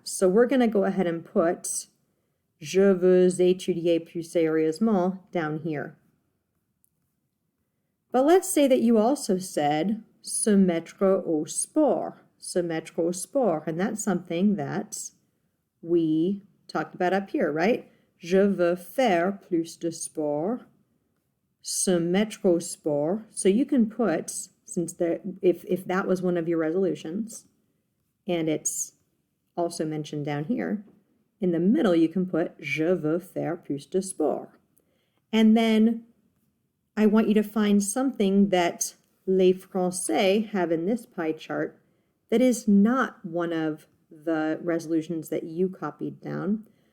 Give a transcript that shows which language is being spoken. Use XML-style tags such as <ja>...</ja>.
<en>So we're going to go ahead and put</en> <fr>je veux étudier plus sérieusement</fr> <en>down here. But let's say that you also said</en> <fr>se mettre au sport. Se mettre au sport.</fr> <en>And that's something that we talked about up here, right?</en> <fr>Je veux faire plus de sport. Se mettre au sport.</fr> <en>So you can put, since if that was one of your resolutions, and it's also mentioned down here, in the middle you can put</en> <fr>je veux faire plus de sport.</fr> <en>And then I want you to find something that les Français have in this pie chart that is not one of the resolutions that you copied down.</en>